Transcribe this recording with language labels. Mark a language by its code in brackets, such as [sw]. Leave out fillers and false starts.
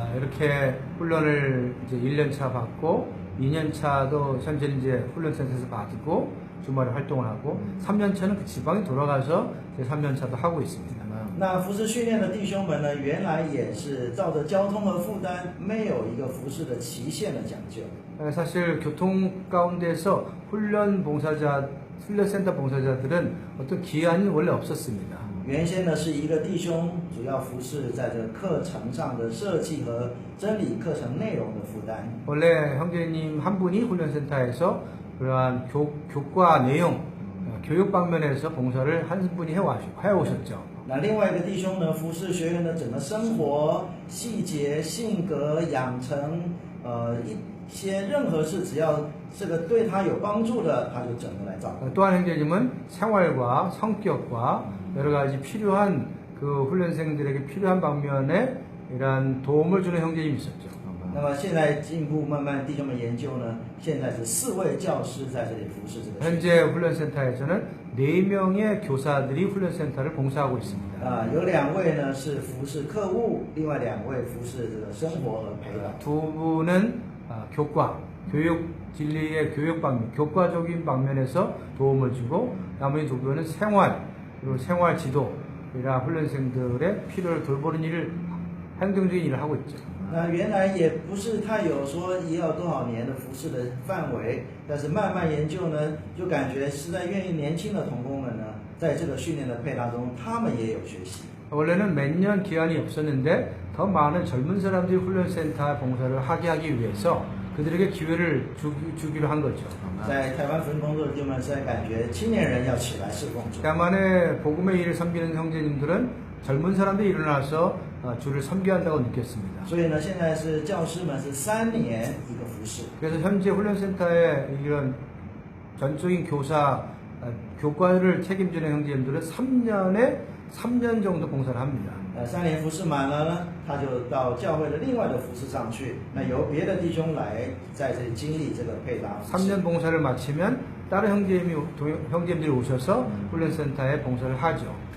[ko] 이렇게 훈련을 이제 1년차 받고 2년차도 현재 이제 훈련센터에서 받고 주말에 활동을 하고 3년차는 그 지방에 돌아가서 제 3년차도 하고 있습니다. [zh] 那服侍训练的弟兄们呢，原来也是照着交通和负担，没有一个服侍的期限的讲究。 [ko] 사실 교통 가운데서 훈련센터 봉사자들은 어떤 기한이 원래 없었습니다. [zh] 原先呢是一个弟兄主要服侍在这课程上的设计和真理课程内容的负担。 [ko] 원래 형제님 한 분이 훈련센터에서 그러한 교과 내용, 교육 방면에서 봉사를 한 분이 해오셨죠. [zh] 那另外一个弟兄呢，服侍学员的整个生活细节、性格养成，一些任何事，只要这个对他有帮助的，他就整个来照顾。 [ko] 또한 형제님은 생활과 성격과 여러 가지 필요한 그 훈련생들에게 필요한 방면에 이러한 도움을 주는 형제님이 있었죠. [zh] 那么现在进一步慢慢弟兄们研究呢，现在是4位教师在这里服侍这个学员。 [ko] 현재 훈련센터에서는 4명의 교사들이 훈련센터를 봉사하고 있습니다. [zh] 有2位呢是服侍客户，另外2位服侍这个生活和陪伴。 [ko] 두 분은 교과, 교육 진리의 교육 방면, 교과적인 방면에서 도움을 주고 나머지 2분은 생활, 그리고 생활 지도, 이런 훈련생들의 필요를 돌보는 일을 행정적인 일을 하고 있죠. [zh] 那原来也不是太有说要多少年的服侍的范围，但是慢慢研究呢，就感觉实在愿意年轻的同工们呢，在这个训练的配搭中，他们也有学习。 [ko] 원래는 몇 년 기한이 없었는데 더 많은 젊은 사람들이 훈련센터 봉사를 하게 하기 위해서 그들에게 기회를 주기로 한 거죠. [zh] 在台湾福音工作的弟兄们，实在感觉青年人要起来侍奉主。 [ko] 대만의 복음의 일을 섬기는 형제님들은 젊은 사람들이 일어나서 주를 섬겨야 한다고 느꼈습니다. [zh] 所以呢，现在是教师们是3年一个服侍。 [ko] 그래서 현재 훈련센터의 이런 전적인 교과를 책임지는 형제님들은 3년 정도 봉사를 합니다. [zh] 3年服侍满了呢，他就到教会的另外的服侍上去。那由别的弟兄来在这里经历这个配搭服侍。 [ko] 3년 봉사를 마치면 다른 형제님들이 오셔서 훈련센터에 봉사를 하죠.